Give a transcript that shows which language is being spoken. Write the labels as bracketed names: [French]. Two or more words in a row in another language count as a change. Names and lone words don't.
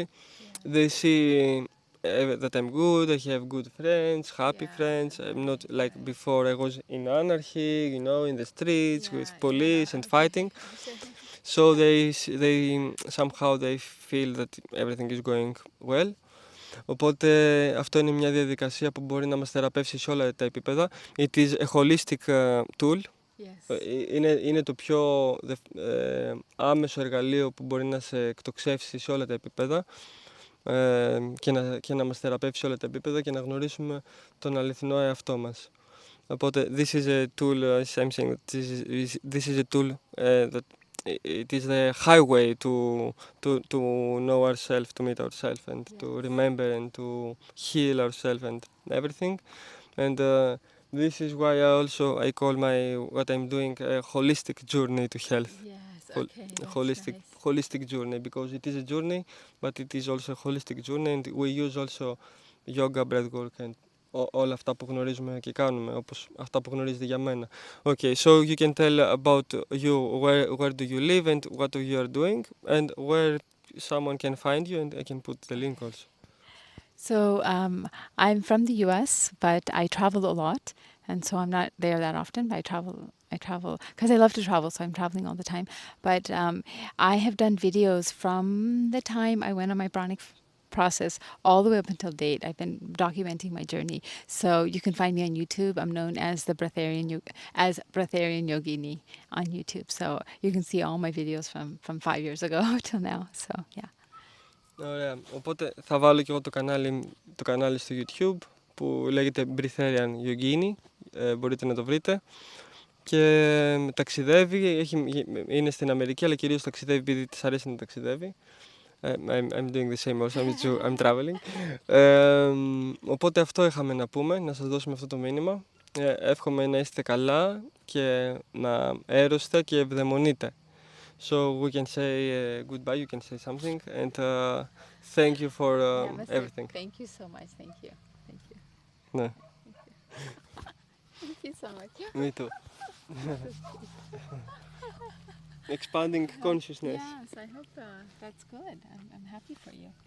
[English] They see that I'm good, I have good friends, happy friends. I'm not like before. I was in anarchy, in the streets with police and fighting. So they somehow they feel that everything is going well. [Greek] Οπότε αυτό είναι μια διαδικασία που μπορεί να μας θεραπεύσει σε όλα τα επίπεδα. [English] It is a holistic tool. Yes. [Greek] Είναι το πιο άμεσο εργαλείο που μπορεί να σε εκτοξεύσει σε όλα τα επίπεδα και να μας θεραπεύσει σε όλα τα επίπεδα και να γνωρίσουμε τον αληθινό εαυτό μας. [English] Οπότε this is a tool, as I'm saying, this is a tool that it is the highway to know ourselves, to meet ourselves, and to remember and to heal ourselves and everything. And this is why I call what I'm doing a holistic journey to health. Yes, okay. Holistic journey, because it is a journey, but it is also a holistic journey, and we use also yoga, breathwork, and [Greek] όλα αυτά που γνωρίζουμε και κάνουμε, όπως αυτά που γνωρίζετε για μένα. [English] Okay, so you can tell about you, where do you live and what you are doing, and where someone can find you, and I can put the link also. So I'm from the US, but I travel a lot, and so I'm not there that often, but I travel because I love to travel, so I'm traveling all the time. But I have done videos from the time I went on my pranic process all the way up until date. I've been documenting my journey. So you can find me on YouTube. I'm known as the Breatharian Yogini on YouTube. So you can see all my videos from 5 years ago till now. So yeah. [Greek] Ωραία. Οπότε θα βάλω και εγώ το κανάλι στο YouTube που λέγεται Breatharian Yogini. Μπορείτε να το βρείτε. Και ταξιδεύει, είναι στην Αμερική, αλλά κυρίως ταξιδεύει επειδή της αρέσει να ταξιδεύει. [English] I'm doing the same also, I'm traveling. [Greek] Οπότε αυτό είχαμε να πούμε, να σας δώσουμε αυτό το μήνυμα. Εύχομαι να είστε καλά και να έρωστε και ευδαιμονείτε. [English] So we can say goodbye, you can say something, and thank you for everything. Thank you so much, thank you. [Greek] Ναι. [English] Thank you so much. Me too. Expanding consciousness. Yes, I hope that's good. I'm happy for you.